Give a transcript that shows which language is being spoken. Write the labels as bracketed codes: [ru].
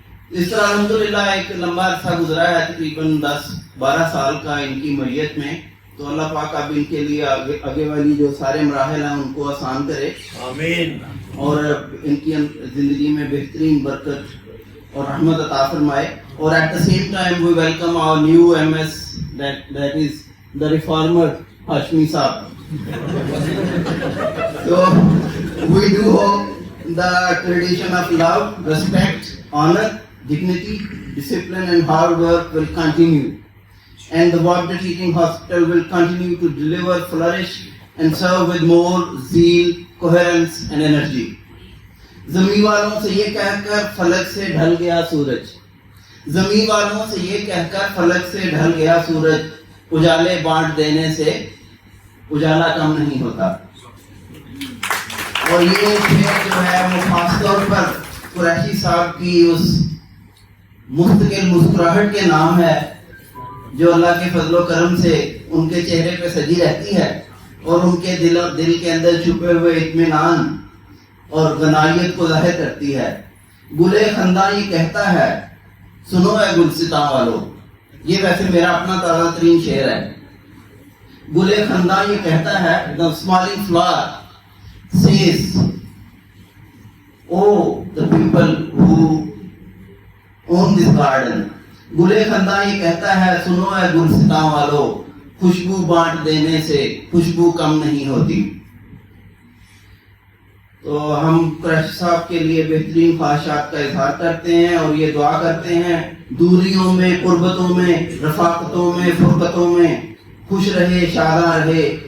[ur] اس طرح الحمدللہ ایک لمبا عرصہ گزرا ہے، تقریباً 10-12 سال کا ان کی میت میں. تو اللہ پاک اب ان کے لیے آگے والی جو سارے مراحل ہیں ان کو آسان کرے، آمین، اور ان کی زندگی میں بہترین برکت اور رحمت عطا فرمائے. [en] اور at the same time we welcome our new M S that is the reformer Hashmi صاحب. So we do hope the tradition of love, respect, honor, dignity, discipline and hard work will continue, and the Wabda Teaching Hospital will continue to deliver, flourish and serve with more zeal, coherence and energy. [ur] زمین والوں سے یہ کہہ کر فلک سے ڈھل گیا سورج، زمین والوں سے یہ کہہ کر فلک سے ڈھل گیا سورج، اجالے بانٹ دینے سے اجالا کم نہیں ہوتا. اور یہ شعر جو ہے وہ خاص طور پر قریشی صاحب کی اس مستقل مسکراہٹ کے نام ہے جو اللہ کے فضل و کرم سے ان کے چہرے پہ سجی رہتی ہے اور ان کے دل کے اندر چھپے ہوئے اطمینان اور غنائیت کو ظاہر کرتی ہے. گلے خنداں یہ کہتا ہے سنو اے گلستاں والو، یہ ویسے میرا اپنا تازہ ترین شعر ہے. گلے خنداں یہ کہتا ہے [en] the smiling flower says oh the people who own this garden. [ur] گلے خنداں یہ کہتا ہے سنو اے گلستاں والو، خوشبو بانٹ دینے سے خوشبو کم نہیں ہوتی. تو ہم قریشی صاحب کے لیے بہترین خواہشات کا اظہار کرتے ہیں اور یہ دعا کرتے ہیں دوریوں میں، قربتوں میں، رفاقتوں میں، فرقتوں میں خوش رہے، شاداں رہے.